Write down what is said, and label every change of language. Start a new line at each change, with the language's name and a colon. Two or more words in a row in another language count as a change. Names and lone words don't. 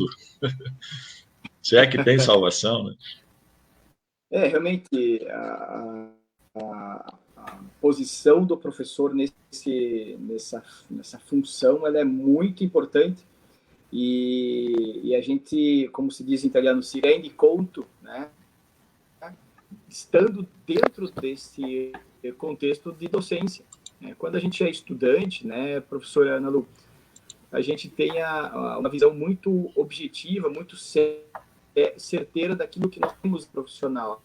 Portuguese: Se é que tem salvação, né? Realmente, a posição do professor nessa função, ela é muito importante, e a gente, como se diz em italiano,
Italian: si rende conto,
Portuguese: né, estando dentro desse contexto de docência. Quando a gente é estudante, né, professora Ana Lu, a gente tem uma visão muito objetiva, muito certeira daquilo que nós temos profissional.